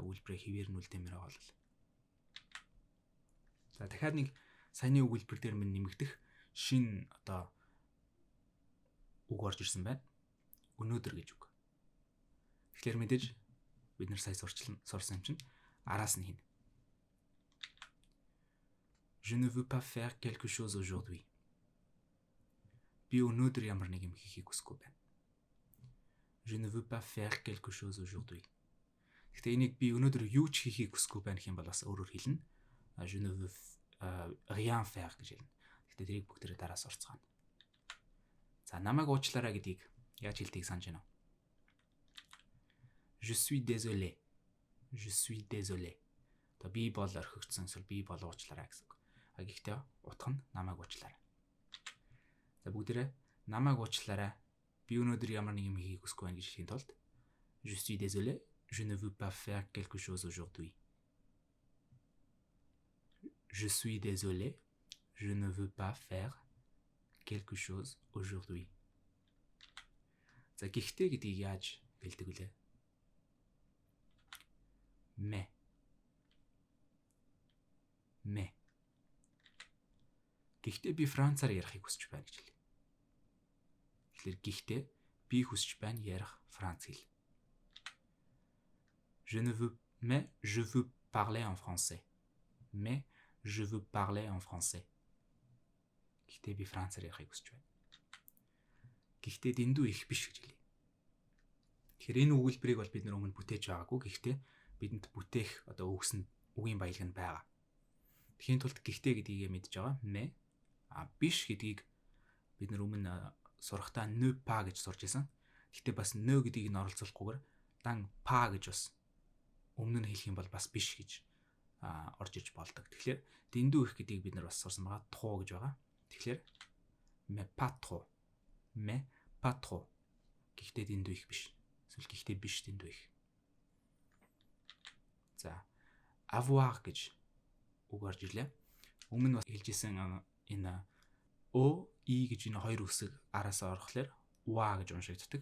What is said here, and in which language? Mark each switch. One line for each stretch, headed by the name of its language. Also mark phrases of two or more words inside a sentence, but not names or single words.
Mongolian: Өгүүлбэрээ хിവэр нь үлдэмээр байгаа бол. За дахиад нэг саяны өгүүлбэр дээр минь нэмэгдэх шин одоо үг орж ирсэн байна. Өнөөдөр гэж үг. Тэгэхээр мэдээж бид нар сая сурсан юм чинь араас нь хийнэ.
French: Je ne veux pas faire quelque chose aujourd'hui.
Mongolian: Би өнөөдөр ямар нэг юм хийхийг хүсэхгүй байна.
French: Je ne veux pas faire quelque chose aujourd'hui.
Mongolian: Гэхдээ энийг би өнөөдөр юу ч хийхийг хүсэхгүй байна гэх юм бол бас өөрөөр хэлнэ.
French: Je ne veux rien faire гэж хэлнэ.
Mongolian: Гэхдээ тэрийг бүгдээрээ дараас орцгаана. За намайг уучлаарай гэдгийг яаж хэлдгийг санаж байна уу?
French: Je suis désolé. Je suis désolé.
Mongolian: То би бол орхигдсон эсвэл би бол уучлаарай гэсэн үг. Гэхдээ утга нь намайг уучлаарай. За бүгдээрээ намайг уучлаарай. Би өнөөдөр ямар нэг юм хийхийг хүсэхгүй байна гэж хэлхийн тулд
French: Je suis désolé. Je ne veux pas faire quelque chose aujourd'hui. Je suis désolé. Je ne veux pas faire quelque chose aujourd'hui.
Mongolian: За гэхдээ гэдгийг яаж хэлдэг вүлээ?
French: Mais.
Mongolian: Гэхдээ би францаар ярихыг хүсэж байна гэж хэлээ. Тэгэхээр гэхдээ би хүсэж байна ярих франц хэл.
French: Mais je veux parler en français. Mais je veux parler en français.
Mongolian: Гэхдээ би францаар ярихыг хүсэж байна. Гэхдээ дэндүү их биш гэж хэлээ. Тэгэхээр энэ өгүүлбэрийг бол бид өмнө бүтээж байгаагүй. Гэхдээ бидэнд бүтээх одоо үгийн баялаг нь байгаа. Тэхийн тулд гэхдээ гэдгийг мэдж байгаа. Mais биш гэдгийг бид өмнө сурахтаа
French: ne pas
Mongolian: гэж сурч байсан. Гэтэ бас нөө гэдгийг нь оролцуулахгүйгээр дан па гэж бас өмнө нь хэлэх юм бол бас биш гэж орж иж болдог. Тэгэхээр дэндүү их гэдгийг бид нар бас сурсан байгаа. Тхуу гэж байгаа. Тэгэхээр
French: me pas trop.
Mongolian: Гэхдээ дэндүү их биш. Эсвэл гэхдээ биш дэндүү их. За avoir гэж үг орж ирлээ. Өмнө нь бас хэлжсэн энэ о и гэж энэ хоёр үсэг араас орохлоор ва гэж уншигддаг.